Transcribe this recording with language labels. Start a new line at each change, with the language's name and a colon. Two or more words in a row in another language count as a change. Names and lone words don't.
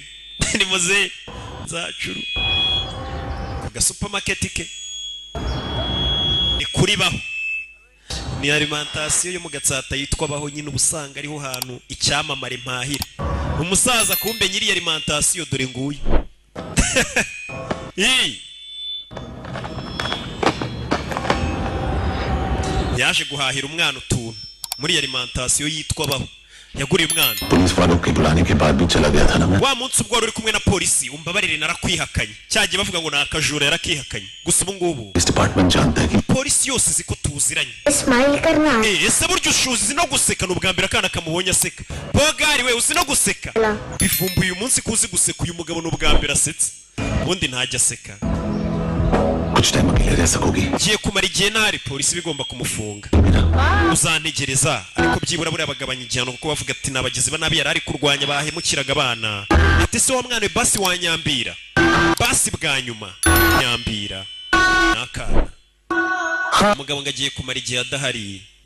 Kinyarwanda: Ni muze nzacuru aga supermarket ke ni kuri baho ni alimentation yo mu Gatsata yitwa baho nyine ubusanga ariho hantu icyamamare mpahira. Umusaza kumbe nyiri alimentation dore nguyu. Yaje guhahira umwana utuntu muri alimentation yitwa baho. Yaguriye umwana.
Hindi: पुलिस वालों के बुलाने के बाद भी चला गया था ना मैं.
Kinyarwanda: Wa munsi ubwo uri kumwe na polisi umbabarire narakwihakanye. Cyagiye bavuga ngo nakajura yarakihakanye. Gusa ubu ngubu
Hindi: इस डिपार्टमेंट जानता है कि
Kinyarwanda: polisi yose ziko tuziranye.
Hindi: Smile करना.
Kinyarwanda: Ese buryo ushuzi no guseka n'ubwa mbere akana kamubonye aseka. Bogari we uzi no guseka. Bivumbuye uyu munsi kuzi guseka uyu mugabo n'ubwa mbere asetse. Ubundi ntajya aseka.
Hindi: कुछ टाइम अकेले रह सकोगी
Kinyarwanda: giye kumara igihe ntari polisi bigomba kumufunga uzantegereza ariko byibura buri abagabanya igihano kuko bavuga ati nabagizi ba nabi yarari kurwanya bahemukiraga abana ati se wa mwana basi wanyambira basi bwa nyuma nyambira nakana umugabo ngagiye kumara igihe adahari